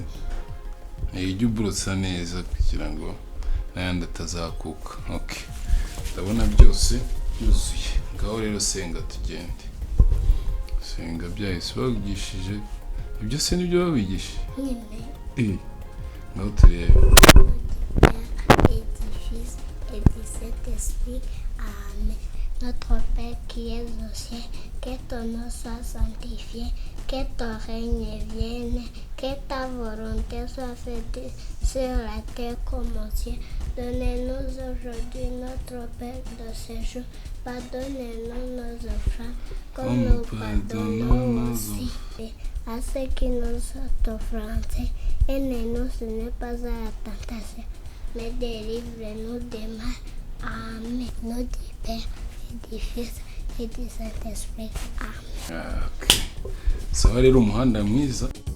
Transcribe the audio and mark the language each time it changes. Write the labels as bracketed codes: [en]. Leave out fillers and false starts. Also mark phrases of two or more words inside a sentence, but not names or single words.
[rw] Ijya ubrosa neza kugira ngo n'ayandi atazakuka. Okay, ndabona byose yuzuye. Ngaho rero senga tugende. Senga byahise bagishije. Ibyo se nibyo babigishije? Nyine. Ngaho turebe. [fr] Et du Saint-Esprit. Amen. Notre Père qui es aux cieux, que ton nom soit sanctifié, que ton règne vienne, que ta volonté soit faite sur la terre comme au ciel. Donnez-nous aujourd'hui notre pain de ce jour. Pardonnez-nous nos offenses, comme nous pardonnons aussi à ceux qui nous sont offensés. Et ne nous soumet pas à la tentation, mais délivre-nous du mal. Amen. Nom du Père et du Fils et du Saint-Esprit. Amen. [rw] Okay. Sawa rero umuhanda mwiza.